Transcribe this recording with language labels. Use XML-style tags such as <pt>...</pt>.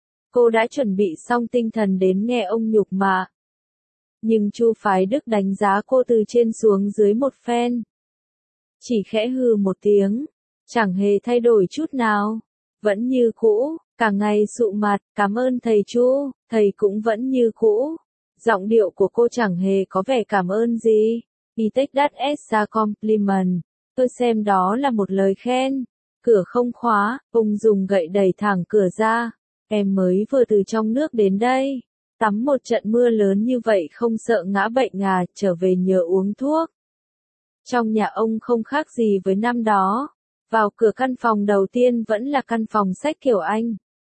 <vi>Cô đã chuẩn bị xong tinh thần đến nghe ông nhục mạ. Nhưng Chu Phái Đức đánh giá cô từ trên xuống dưới một phen. Chỉ khẽ hừ một tiếng, chẳng hề thay đổi chút nào. Vẫn như cũ, cả ngày sụ mặt, cảm ơn thầy Chu, thầy cũng vẫn như cũ. Giọng điệu của cô chẳng hề có vẻ cảm ơn gì.</vi> <en>He take that as a compliment.</en> <vi>Tôi xem đó là một lời khen. Cửa không khóa, ông dùng gậy đẩy thẳng cửa ra. Em mới vừa từ trong nước đến đây. Tắm một trận mưa lớn như vậy không sợ ngã bệnh à, trở về nhờ uống thuốc. Trong nhà ông không khác gì với năm đó. Vào cửa căn phòng đầu tiên vẫn là căn phòng sách kiểu Anh.</vi>